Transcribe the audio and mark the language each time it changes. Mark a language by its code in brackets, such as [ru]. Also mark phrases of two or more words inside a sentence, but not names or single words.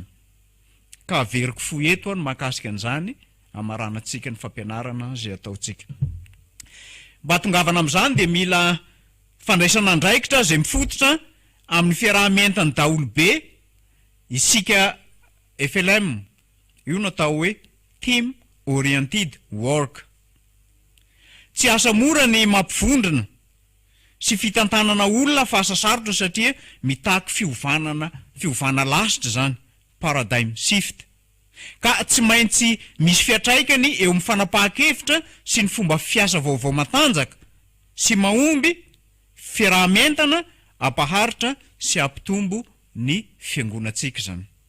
[mg] Ka averiko fo eto ny mahakasika an'izany amaranantsika ny fampianarana zay ataotsika. Mba tongavana amin'izany dia mila fandraisana andraikitra zay mifototra amin'ny fiarahamientany daholobe isika FLM. Io natao hoe [en] team oriented work. [mg] Tsy asa mora ny mampivondrona sy fitantanana olona fa asa sarotra satria mitaky fiovana lasitra zany, [en] paradigm shift. [mg] Ka tsy maintsy misy fiatraikany eo amin'ny fanapahan-kevitra sy ny fomba fiasa vaovao matanjaka sy mahomby fiarahamientana ampaharitra sy ampitombo ny fiangonantsika zany.